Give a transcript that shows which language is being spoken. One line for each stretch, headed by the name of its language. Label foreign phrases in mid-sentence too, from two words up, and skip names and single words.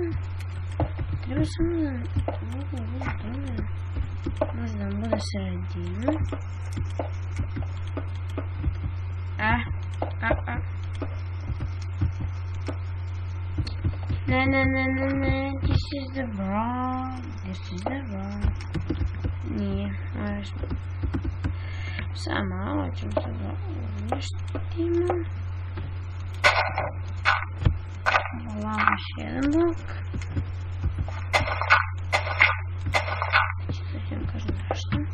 Serbian: Treba samo da možda vam bude sredina. Ne,
English: this is the wrong.
Serbian: Nije, možda. Samo malo ćemo se da uništimo. Hvala, još jedan blok. Sad ću vam kažem nešto.